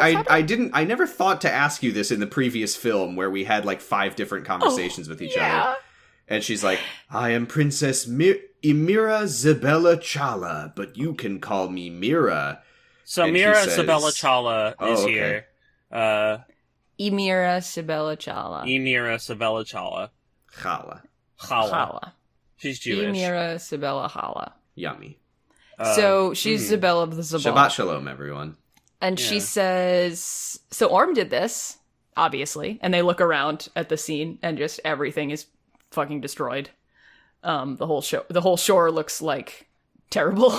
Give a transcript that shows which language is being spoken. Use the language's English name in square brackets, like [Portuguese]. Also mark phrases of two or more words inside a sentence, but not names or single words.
[English] I never thought to ask you this in the previous film where we had 5 different conversations with each other. And she's like, I am Princess Emira Zabella Chala, but you can call me Mira. So And Mira she says- Sabella Chala is okay. here. Emira Sibella Chala. Emira Sabella Chala. Chala. Chala. Chala. She's Jewish. Emira Sibella Chala. Yummy. So she's Zabella of the Zabal. [Hebrew] Shabbat Shalom, everyone. [English] And she says, so Orm did this, obviously. And they look around at the scene and just everything is fucking destroyed. The whole shore looks terrible.